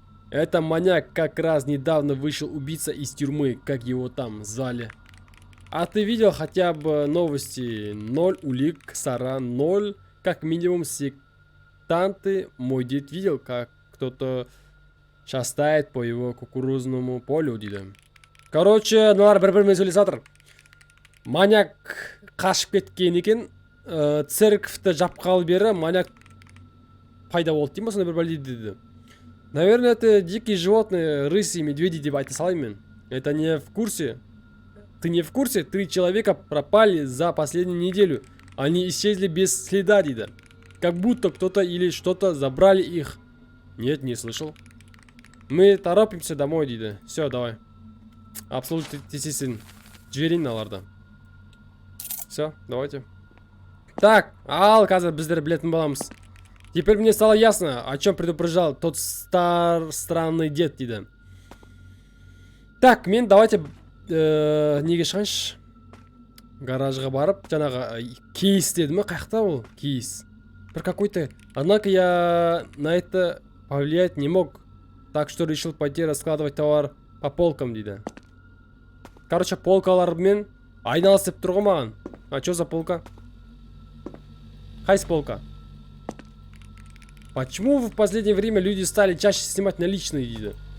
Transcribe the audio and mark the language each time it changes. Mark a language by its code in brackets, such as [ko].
[ru] Это маньяк, как раз недавно вышел убийца из тюрьмы, как его там звали. А ты видел хотя бы новости? 0 улик, Сара 0, как минимум сектанты. Мой дед видел, как кто-то шастает по его кукурузному полю, [kk] дейді. [ru] Короче, [kk] мыналар бір-бірімен сөйлесіп жатыр. Маньяк қашып кеткен екен, церковьті жапқалы бері маньяк пайда болды дейм ба, сонда бір бәле дейді. [ru] Наверное, это дикие животные, рыси, медведи, [kk] деп айта салайын мен. [ru] Это не в курсе? Ты не в курсе? 3 человека пропали за последнюю неделю. Они исчезли без следа, [kk] дейді. [ru] Как будто кто-то или что-то забрали их. Нет, не слышал. Мы торопимся домой, [kk] дейді. [ru] Все, давай. Абсолютно естественно. [kk] Жіберейін мыналарды. [ru] Все, давайте. Так, [kk] ал қазір біздер білетін боламыз. [ru] Теперь мне стало ясно, о чем предупреждал тот странный дед, [kk] дейді. [ru] Так, [kk] мен [ru] давайте [kk] неге шығайыншы? Гаражға барып, жаңағы кейс деді ме? Қаяқта ол? Кейс. Бір [ru] какой-то. Однако я на это повлиять не мог. Так что решил пойти раскладывать товар по полкам, [kk] дейді. [ru] Короче, [kk] полкалармен айналысып тұр ғой маған. [ru] А что за полка? [kk] Қайсы полка? [ru] Почему в последнее время люди стали чаще снимать наличные, [kk] дейді?